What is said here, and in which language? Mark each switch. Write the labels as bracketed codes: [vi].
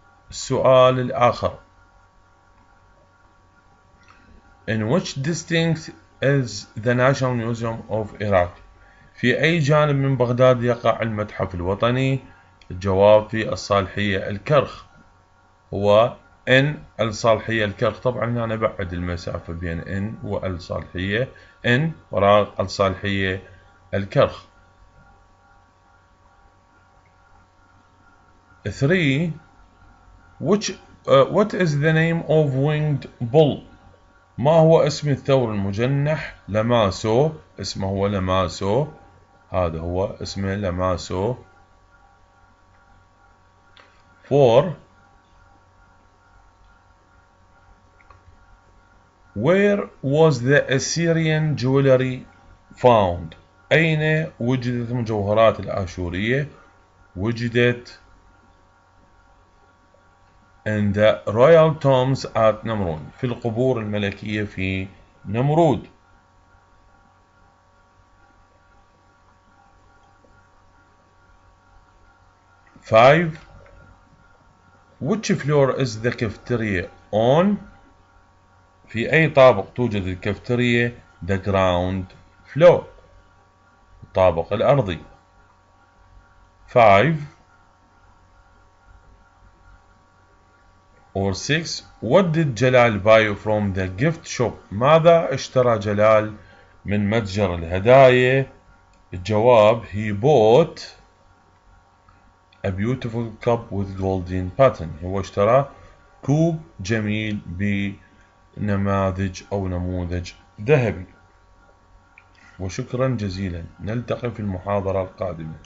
[ar] السؤال الآخر [en] In which district is the National Museum of Iraq? [ar] في أي جانب من بغداد يقع المتحف الوطني؟ الجواب في الصالحية الكرخ. هو N الصالحية الكرخ. طبعا هنا نبعد المسافة بين N والصالحية. N وراء الصالحية الكرخ. [en] 3 What is the name of winged bull? [ar] ما هو اسم الثور المجنح؟ لماسو. اسمه هو لماسو. هذا هو اسمه لماسو. [en] 4 Where was the Assyrian jewelry found? [ar] أين وجدت المجوهرات الآشورية؟ وجدت [en] in the royal tombs at [ar] نمرود. في القبور الملكية في نمرود. [en] 5 Which floor is the cafeteria on? [ar] في أي طابق توجد الكافتيريا؟ [en] the ground floor. [ar] الطابق الأرضي. 5 [en] Or 6. What did Jalal buy from the gift shop? [ar] ماذا اشترى جلال من متجر الهدايا؟ الجواب: [en] He bought a beautiful cup with golden pattern. [ar] هو اشترى كوب جميل بنماذج أو نموذج ذهبي. وشكرا جزيلا، نلتقي في المحاضرة القادمة.